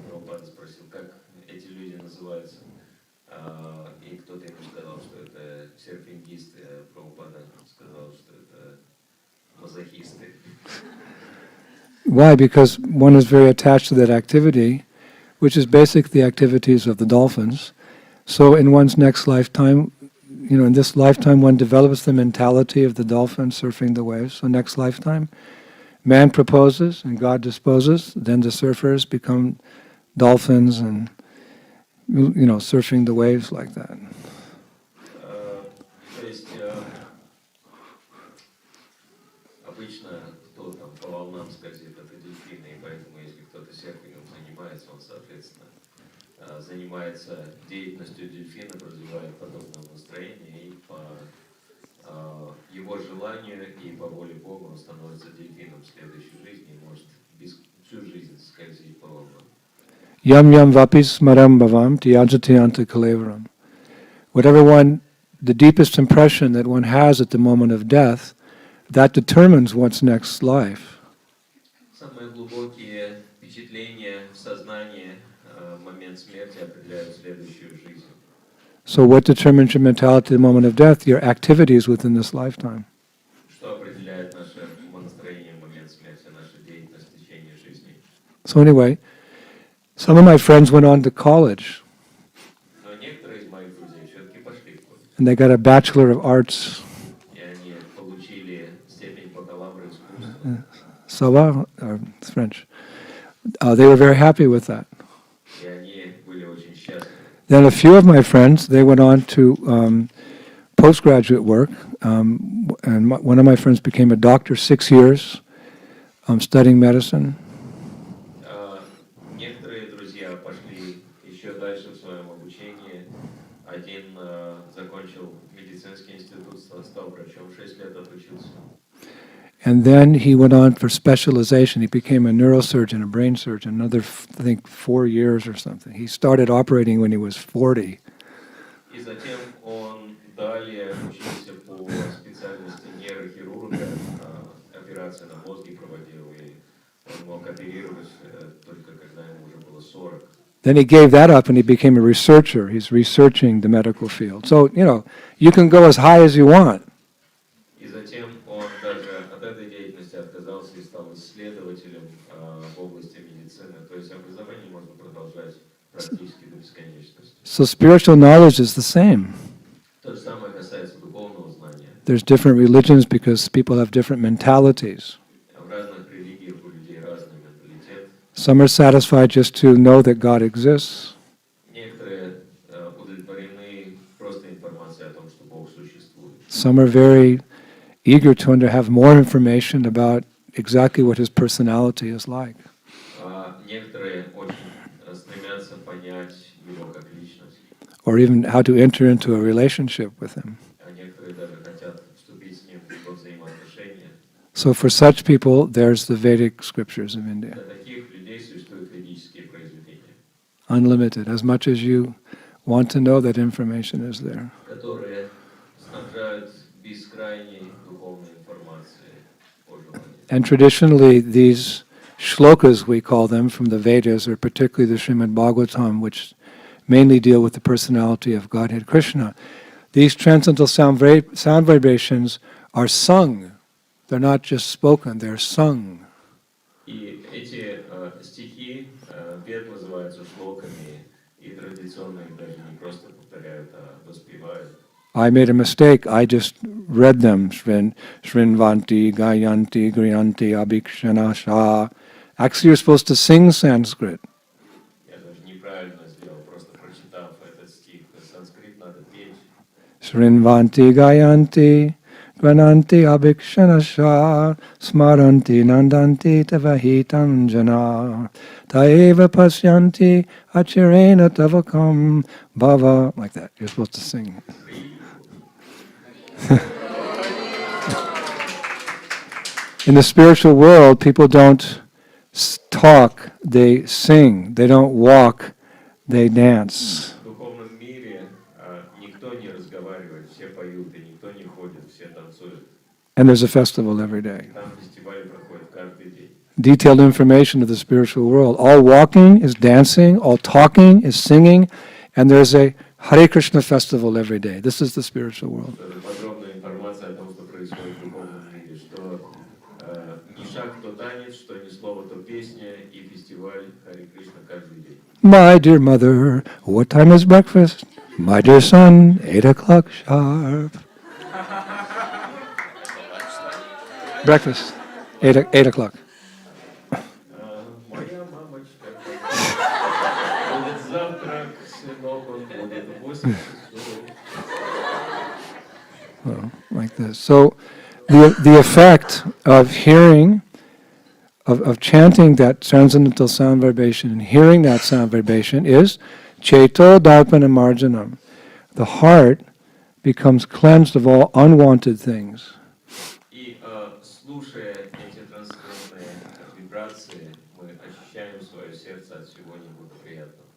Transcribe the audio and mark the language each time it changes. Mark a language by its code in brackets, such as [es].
[ru] Прабхупада спросил, как эти люди называются. И кто-то ему сказал, что это серфингисты, а Прабхупада сказал, что это мазохисты. [en] Why? Because one is very attached to that activity, which is basically the activities of the dolphins. So in one's next lifetime, in this lifetime one develops the mentality of the dolphin surfing the waves. So next lifetime, man proposes and God disposes, then the surfers become dolphins and, surfing the waves like that. [ru] То есть обычно кто там по волнам скользит, это дельфины, и поэтому если кто-то серфингом занимается, он, соответственно, занимается деятельностью дельфина, развивает подобное настроение, и по его желанию и по воле Бога он становится дельфином в следующей жизни и может всю жизнь скользить по волнам. [sa] Yam yam vapis maram bhavam tyajati anta kalevaram. [en] Whatever the deepest impression that one has at the moment of death, that determines one's next life. [ru] Самые глубокие впечатления в сознании в момент смерти определяют следующую жизнь. [en] So what determines your mentality at the moment of death? Your activities within this lifetime. [ru] Что определяет наше умонастроение в момент смерти, наша деятельность в течение жизни. [en] So anyway, Some of my friends went on to college, [ru] Но некоторые из моих друзей все-таки пошли в колледж. [en] and they got a Bachelor of Arts. [ru] И они получили степень бакалавра искусства. [fr] Ça va? [en] It's French. They were very happy with that. [ru] И они были очень счастливы. [en] Then a few of my friends, they went on to postgraduate work, and one of my friends became a doctor, 6 years, studying medicine. [ru] Некоторые друзья пошли еще дальше в своем обучении. Один закончил медицинский институт, стал врачом, 6 лет отучился. [en] And then he went on for specialization. He became a neurosurgeon, a brain surgeon, another, I think, 4 years or something. He started operating when he was 40. [ru] И затем он далее учился по специальности нейрохирурга, операции на мозге проводил, и он мог оперировать только когда ему уже было 40. [en] Then he gave that up and he became a researcher. He's researching the medical field. So, you can go as high as you want. [ru] И затем он даже от этой деятельности отказался и стал исследователем в области медицины. То есть образование можно продолжать практически до бесконечности. [en] So spiritual knowledge is the same. [ru] То же самое касается духовного знания. [en] There's different religions because people have different mentalities. [ru] В разных религиях у людей разный менталитет. [en] Some are satisfied just to know that God exists. [ru] Некоторые удовлетворены просто информацией о том, что Бог существует. [en] Some are very eager to have more information about exactly what his personality is like. [ru] Некоторые очень стремятся понять его как личность. [en] Or even how to enter into a relationship with him. [ru] А некоторые даже хотят вступить с ним во взаимоотношения. [en] So for such people, there's the Vedic scriptures of India. [ru] Для таких людей существуют ведические произведения. [en] Unlimited. As much as you want to know, that information is there. [ru] Которые снабжают бескрайней духовной информацией о желании. [en] And traditionally, these shlokas, we call them, from the Vedas, or particularly the Srimad Bhagavatam, which mainly deal with the personality of Godhead Krishna. These transcendental sound vibrations are sung. They're not just spoken, they're sung. [ru] И эти стихи, вед называются шлоками, и традиционно их даже не просто повторяют, а воспевают. [en] I made a mistake. I just read them. [sa] Shrinvanti, Gayanti, Griyanti, Abhikshanasha. [en] Actually, you're supposed to sing Sanskrit. [ru] Я даже неправильно сделал, просто прочитав этот стих. Санскрит надо петь. [sa] Shrinvanti, Gayanti, Grananti, Abhikshanasha, Smaranti, Nandanti, Tavahitam Jana, Taeva Pasyanti, Achirena Tavakam, Bhava. [en] Like that. You're supposed to sing. In the spiritual world, people don't talk, they sing. They don't walk, they dance. [ru] В духовном мире никто не разговаривает, все поют, и никто не ходит, все танцуют. [en] And there's a festival every day. [ru] Там фестивали проходят каждый день. [en] Detailed information of the spiritual world. All walking is dancing, all talking is singing, and there's a Hare Krishna festival every day. This is the spiritual world. [ru] Подробная информация о том, что происходит в духовном мире, что ни шаг, то танец, что ни слово, то песня, и фестиваль Харе Кришна каждый день. [en] My dear mother, what time is breakfast? My dear son, 8 o'clock sharp. Breakfast, 8 o'clock. [ru] Моя мамочка, будет завтрак, сынок, он будет в 8 часов. [en] Like this. So the effect of hearing, of chanting that transcendental sound vibration and hearing that sound vibration is [sa] Cheto Darpana Marjanam. [en] The heart becomes cleansed of all unwanted things. [ru] И слушая эти трансцендентные вибрации, мы очищаем свое сердце от всего неблагоприятного.